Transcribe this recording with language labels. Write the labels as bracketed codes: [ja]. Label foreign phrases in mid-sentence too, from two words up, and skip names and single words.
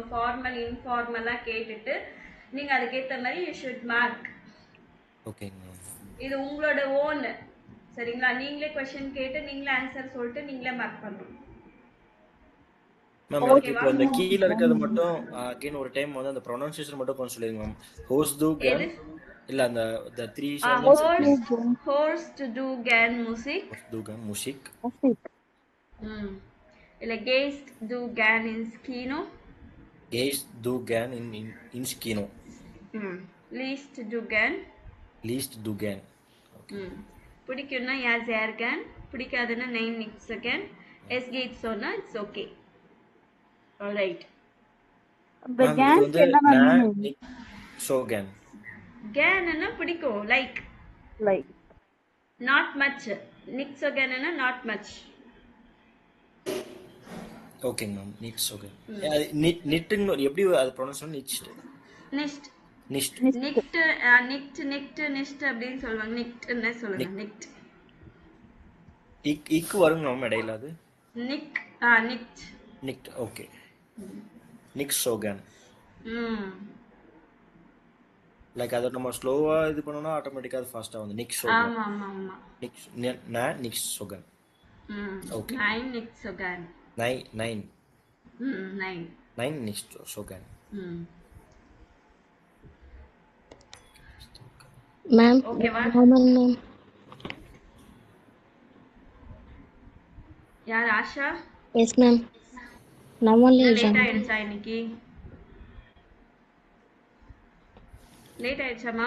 [ta] ஃபார்மல் இன்ஃபார்மலா கேட்டுட்டு நீங்க அதுக்கு ஏத்த மாதிரி [en] you should mark. [ta] ஓகேங்க. இது உங்களோட ஓன். சரிங்களா? நீங்களே கொஸ்டின் கேட்டு நீங்களே ஆன்சர் சொல்லிட்டு நீங்களே மார்க் பண்ணணும். மேம் எனக்கு இப்போ இந்த கீழ இருக்கிறது மட்டும் அகைன் ஒரு டைம் வந்து அந்த ப்ரொனன்சியேஷன் மட்டும் கொஞ்சம் சொல்லுங்க மேம். [de] hörst du gern [ta] இல்ல அந்த [en] the three sentences. [de] Horst du gern Musik? Horst du gern Musik? இல்ல gehst du gern ins Kino? Gehst du gern ins Kino? Liest du gern? Liest du gern? பிடிக்கும்னா ja sehr gern. பிடிக்காதுன்னா nein nicht so gern. Es geht soனா [en] it's okay. Alright. [ta] இந்த கேன் என்ன மீனிங்? [de] So gern. [ta] Gern பிடிக்கும், [en] like. லைக். Not much. [de] Nicht so gern [en] not much. okay ma'am. [de] nicht so gern. [ta] நிட்னு எப்படி அது ப்ரொனன்ஸ் பண்ண nicht. [de] Nicht. nicht. nicht nicht [ta] அப்படின்னு சொல்லுவாங்க. nichtன்னு சொல்லுங்க. nicht. இக்கு வருங்க மேம் இடையில அது. [de] nicht. nicht. ஓகே. nicht so gern. [ta] லைக் அத நம்ம ஸ்லோவா இது பண்ணோம்னா ஆட்டோமேட்டிக்கா அது ஃபாஸ்டா வந்து [de] nicht so gern. [ta] ஆமா ஆமா ஆமா. [de] nicht so gern. ஓகே. nein nicht so gern. nein. nein. nein nicht so gern. [ta] மேம் ஓகேவா? மேம் யார் ஆஷா? [en] yes ma'am. [ta] நான் ஒன்லி லேட் ஆயிடுச்சா இன்னைக்கு? லேட் ஆயிடுச்சாமா?